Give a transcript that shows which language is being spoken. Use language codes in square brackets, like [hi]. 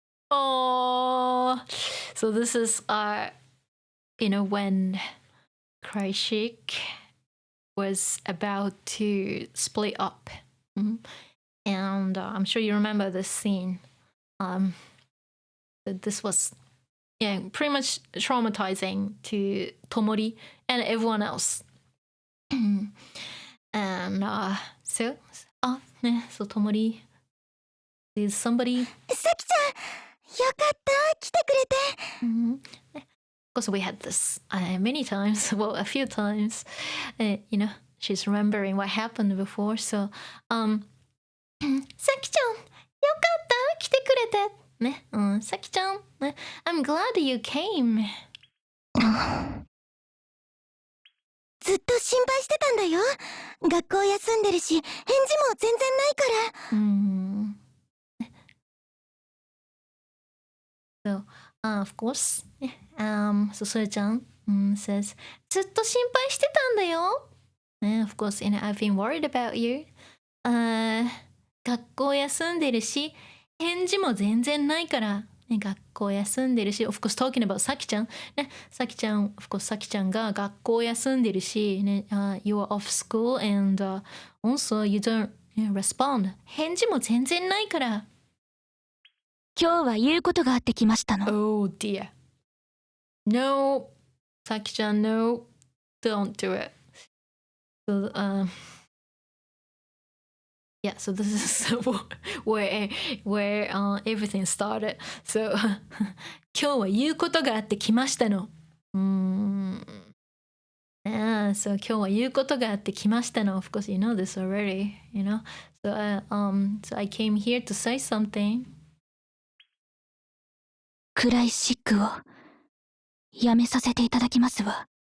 [en] Oh, so this is when CRYCHIC was about to split up, and I'm sure you remember this scene. This was pretty much traumatizing to Tomori and everyone else. And so Tomori is somebody. [ja] さきちゃん、よかった、来てくれて。 [en] Of course, we had this many times, well, a few times. She's remembering what happened before. [ja] So, さきちゃん、よかった、来てくれて。 [en] ね、さきちゃん、ね、I'm glad you came. [ja] ずっと心配してたんだよ。学校休んでるし、返事も全然ないから。 [en] So, of course, so Soyo-chan says, [ja] ずっと心配してたんだよ。 [en] Of course, I've been worried about you. [ja] 学校休んでるし、返事も全然ないから、学校休んでるし、of course talking about さきちゃん、さきちゃん、of course さきちゃんが学校休んでるし、 [en] you are off school and also you don't respond。 [ja] 返事も全然ないから。今日は言うことがあってきましたの。 [en] Oh dear. No, さきちゃん no, don't do it. So, yeah, so this is where everything started. [ja] So 今日は言うことがあってきましたの。 So 今日は言うことがあってきましたの。 [en] Of course, you know this already, So, so I came here to say something. [ja] クライシックをやめさせていただきますわ。